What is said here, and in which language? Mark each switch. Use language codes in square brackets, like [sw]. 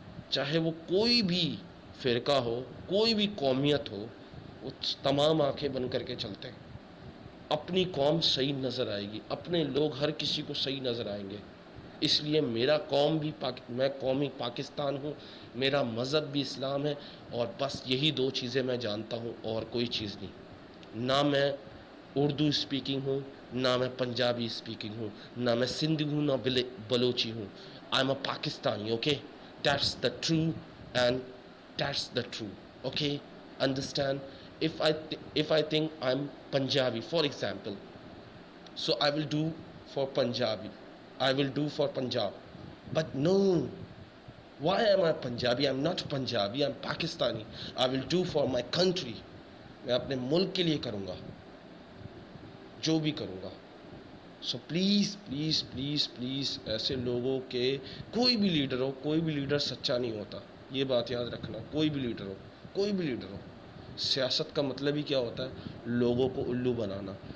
[ur] چاہے وہ کوئی بھی فرقہ ہو، کوئی بھی قومیت ہو، وہ تمام آنکھیں بند کر کے چلتے ہیں۔ اپنی قوم صحیح نظر آئے گی، اپنے لوگ ہر کسی کو صحیح نظر آئیں گے۔ اس لیے میرا قوم بھی میں قومی پاکستان ہوں، میرا مذہب بھی اسلام ہے، اور بس یہی دو چیزیں میں جانتا ہوں، اور کوئی چیز نہیں۔ نہ میں اردو اسپیکنگ ہوں، نہ میں پنجابی اسپیکنگ ہوں، نہ میں سندھی ہوں، نہ بلوچی ہوں. [en] I am a Pakistani. Okay, that's the true and that's the true. Okay, understand. If I think I'm Punjabi, for example, so I will do for Punjabi, I will do for Punjab. But no, why am I Punjabi? I'm not Punjabi, I'm Pakistani. I will do for my country. [ur] میں اپنے ملک کے لیے کروں گا جو بھی کروں گا. So please please please please ایسے لوگوں کے، کوئی بھی لیڈر ہو، کوئی بھی لیڈر سچا نہیں ہوتا، یہ بات یاد رکھنا. کوئی بھی لیڈر ہو، کوئی بھی لیڈر ہو، سیاست کا مطلب ہی کیا ہوتا ہے؟ لوگوں کو الو بنانا.